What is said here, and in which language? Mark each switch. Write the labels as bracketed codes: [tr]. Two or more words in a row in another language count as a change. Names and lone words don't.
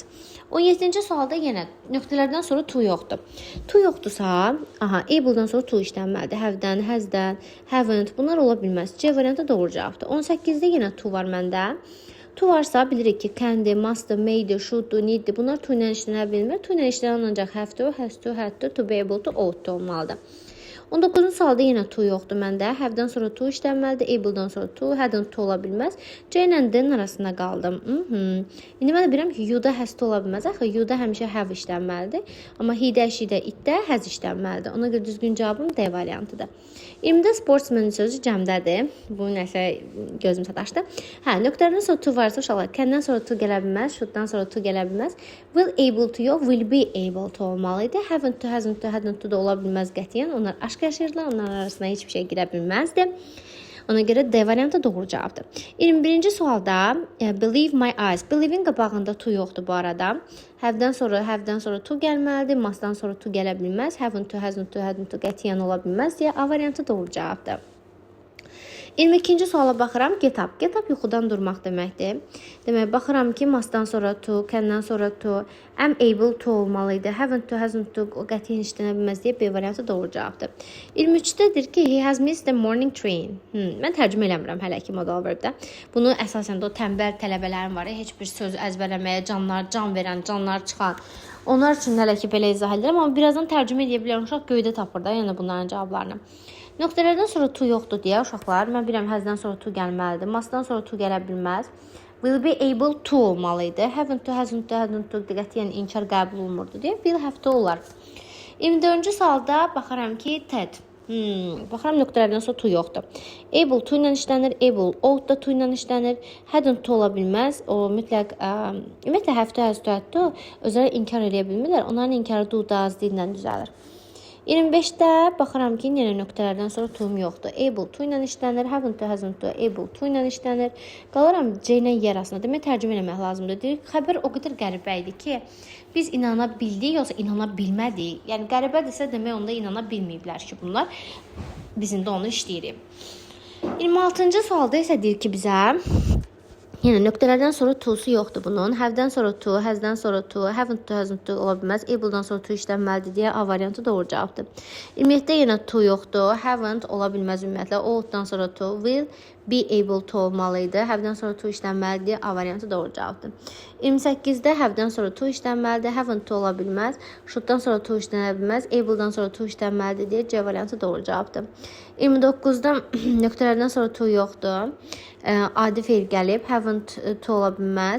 [az] 17-ci sualda yenə nöqtələrdən sonra to yoxdur. To yoxdursa, able-dan sonra to işlənməlidir. Have-dən, has-dən, haven't bunlar ola bilməz. C variantı doğru cavabdır. 18-də yenə to var məndə. To varsa bilirik ki, can'dir, must'dır, may'dir, should'dur, need'dir. Bunlar to ilə işlənə bilmir. To ilə işlənən ancaq [en] have to, has to, had to be able to, ought to [az] olmalıdır. 19-cu sualda yenə to yoxdur məndə. Have-dan sonra to işlənməlidir. Able-dan sonra to, [en] hadn't to [az] ola bilməz. C ilə D-nin arasında qaldım. İndi mən də bilirəm ki, you-da [en] has to [az] ola bilməz. Axı you-da həmişə have işlənməlidir. Amma he-də, she-də, it-də has işlənməlidir. Ona görə düzgün cavabım D variantıdır. 20-də sportsman sözü cəmdədir. Bu nəsə gözüm sataşdı. Nöqtələrdən sonra to varsa uşaqlar, can'dən sonra to gələ bilməz, should-dan sonra to gələ bilməz. [en] Will able to [az] yox, [en] will be able to [az] olmalıydı. [en] Haven't to, hasn't to, hadn't to [az] da ola bilməz qətiyyən. Onlar aşk yaşayırlar, onların arasında heç bir şey girə bilməzdi. Ona görə D variantı doğru cavabdır. 21-ci sualda [en] believe my eyes. [az] Believe-in qabağında to yoxdur bu arada. Have-dən sonra to gəlməlidir. Must-dan sonra to gələ bilməz. [en] Haven't to, hasn't to, hadn't to [az] qətiyyən ola bilməz deyə A variantı doğru cavabdır. 22-ci suala baxıram. [en] Get up. Get up [az] yuxudan durmaq deməkdir. Demək, baxıram ki, must-dan sonra to, can-dən sonra to, [en] am able to [az] olmalıydı. [en] Haven't to, hasn't to [az] qətiyyən işlənə bilməz deyə B variantı doğru cavabdır. 23-dədir ki, [en] he has missed the morning train. [az] Mən tərcümə eləmirəm hələ ki [en] modal verbdə. [az] Bunu əsasən də o tənbəl tələbələrim var. Heç bir söz əzbərləməyə can verən, canlar çıxan. Onlar üçün hələ ki belə izah edirəm, amma birazdan tərcümə edə bilərəm. Uşaq göydə tapır da, yəni bunların cavablarını. Nöqtələrdən sonra to yoxdur deyə uşaqlar, mən bilirəm həzdən sonra to gəlməlidir. Must-dan sonra to gələ bilməz. [en] Will be able to [az] olmalıydı. [en] Haven't to, hasn't to, hadn't to [az] qətiyyən inkar qəbul olunmurdu deyə [en] will have to [az] olar. 24-cü sualda baxaram ki, TED. Baxaram nöqtələrdən sonra to yoxdur. [en] Able to [az] ilə işlənir, able, ought da to ilə işlənir. [en] Hadn't to [az] ola bilməz. O mütləq, ümumiyyətlə [en] have to, has to, had to [az] özləri inkar edə bilmirlər. Onların inkarı [en] do, does, did [az] ilə düzəlir. 25-də baxıram ki, yenə nöqtələrdən sonra to-um yoxdur. [en] Able to [az] ilə işlənir, [en] haven't to, hasn't to, able to [az] ilə işlənir. Qalıram C ilə Y arasında. Demək, tərcümə eləmək lazımdır. Deyir, xəbər o qədər qəribə idi ki, biz inana bildik, yoxsa inana bilmədik. Yəni, qəribədirsə, demək, onda inana bilməyiblər ki, bunlar. Biz indi onu işləyirik. 26-cı sualda isə deyir ki, bizə yenə nöqtələrdən sonra to'su yoxdur bunun. Have-dən sonra to, has-dən sonra to, [en] haven't to, hasn't to [az] ola bilməz. Able-dan sonra to işlənməlidir deyə A variantı doğru cavabdır. 27-də yenə to yoxdur. Haven't ola bilməz ümumiyyətlə. Ought-dan sonra to, [en] will be able to [az] olmalıydı. Have-dən sonra to işlənməlidir deyə A variantı doğru cavabdır. 28-də have-dən sonra to işlənməlidir. [en] Haven't to [az] ola bilməz. Should-dan sonra to işlənə bilməz. Able-dan sonra to işlənməlidir deyə C variantı doğru cavabdır. 29-da nöqtələrdən sonra to yoxdur. Adi feil gəlib. [en] Haven't to [az] ola bilməz.